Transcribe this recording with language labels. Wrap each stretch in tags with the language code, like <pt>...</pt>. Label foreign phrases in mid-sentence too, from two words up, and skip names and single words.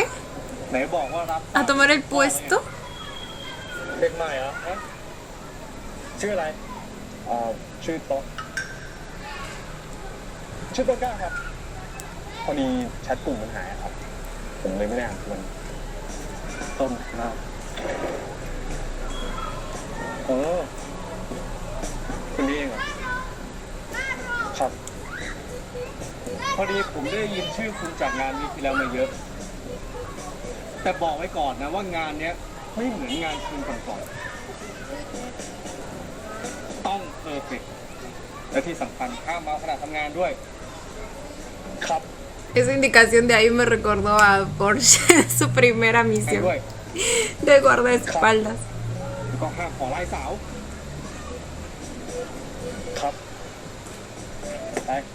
<th>ไหนบอกว่ารับ</th> <es>a tomar el puesto.</es> <th>เด็กใหม่เหรอฮะชื่ออะไรชื่อโต๊ะชื่อโต๊ะก้าครับ พอดีแชทกลุ่มมันหายอะครับ ผมเลยไม่ได้อ่านมัน ต้นนะคนนี้เองเหรอ ครับ พอดีผมได้ยินชื่อคุณจากงานนี้ทีแล้วมาเยอะ แต่บอกไว้ก่อนนะว่างานเนี้ยไม่เหมือนงานคืนก่อนๆต้องเพอร์เฟกต์และที่สำคัญห้ามเมาขณะทำงานด้วย ครับ</th> <es>Esa indicación de ahí me recordó a Porsche, su primera</es> <th>ให้</th> <es>misión</es> <th>ด้วย</th> <es>de guardaespaldas.</es> <th>แล้วก็ห้ามขอไล่สาว ครับ ไป</th>